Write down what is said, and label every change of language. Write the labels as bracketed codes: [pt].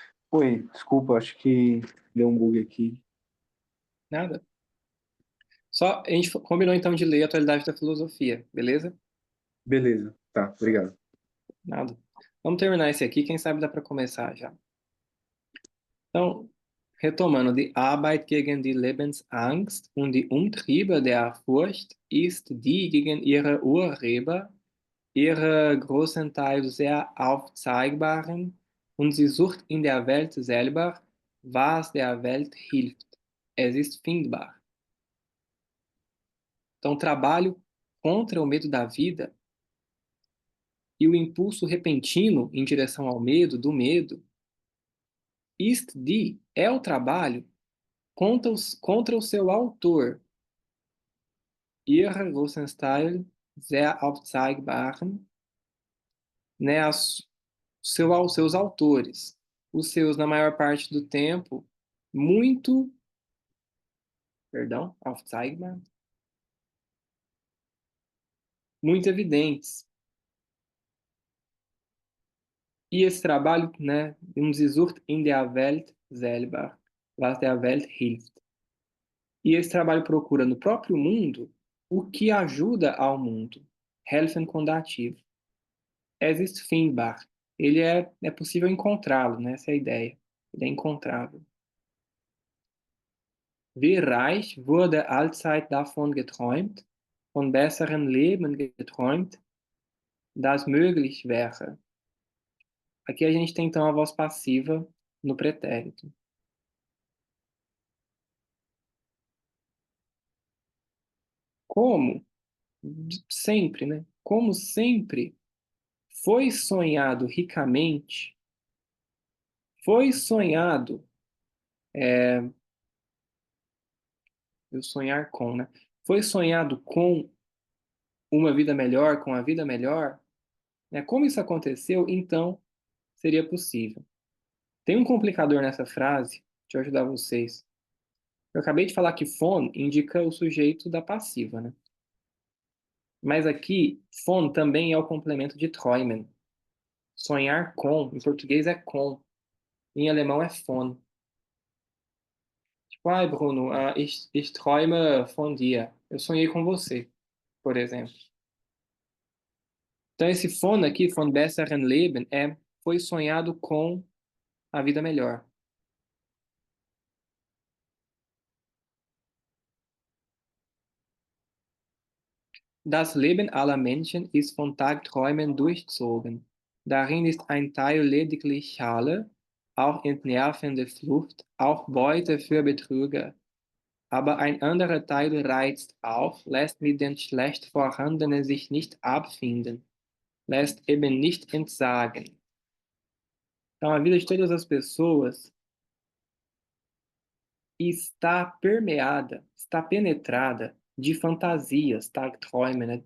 [pt] Oi, desculpa, acho que deu um bug aqui. Nada. Só a gente combinou então de ler a atualidade da filosofia, beleza? Beleza, tá, obrigado. Nada. Vamos terminar esse aqui, quem sabe dá para começar já. Então, retomando, [de] die Arbeit gegen die Lebensangst und die Umtriebe der Furcht ist die gegen ihre Urheber, ihre großenteils sehr aufzeigbaren und sie sucht in der Welt selber, was der Welt hilft. Es ist findbar. [pt] Então, trabalho contra o medo da vida e o impulso repentino em direção ao medo, do medo, [de] ist die [pt] é o trabalho contra o seu autor, [de] ihre großen Stil sehr aufzeigbaren, [pt] né, seus autores, os seus, na maior parte do tempo, muito, perdão, aufzeigbar, muito evidentes. E esse trabalho, né, [de] sie sucht in der Welt selber, was der Welt hilft. [pt] E esse trabalho procura no próprio mundo o que ajuda ao mundo. [de] Helfen [pt] com dativo. [de] Es ist findbar. [pt] Ele é possível encontrá-lo, né? Essa é a ideia. Ele é encontrável. [de] Wie reich wurde allzeit davon geträumt, von besseren Leben geträumt, das möglich wäre. [pt] Aqui a gente tem então a voz passiva no pretérito. Como sempre, né? Como sempre foi sonhado ricamente, foi sonhado, eu sonhar com, né? Foi sonhado com uma vida melhor, com a vida melhor, né? Como isso aconteceu, então seria possível. Tem um complicador nessa frase, deixa eu ajudar vocês. Eu acabei de falar que von indica o sujeito da passiva, né? Mas aqui, von também é o complemento de träumen. Sonhar com, em português é com, em alemão é von. Tipo, ai, [de] Bruno, ich träume von dir. [pt] Eu sonhei com você, por exemplo. Então, esse von aqui, [de] von besseren Leben, [pt] foi sonhado com a vida melhor. [de] Das Leben aller Menschen ist von Tagträumen durchzogen. Darin ist ein Teil lediglich Schale, auch entnervende Flucht, auch Beute für Betrüger. Aber ein anderer Teil reizt auf, lässt mit den schlecht Vorhandenen sich nicht abfinden, lässt eben nicht entsagen. [pt] Então, a vida de todas as pessoas está permeada, está penetrada de fantasias, Tagträume, né?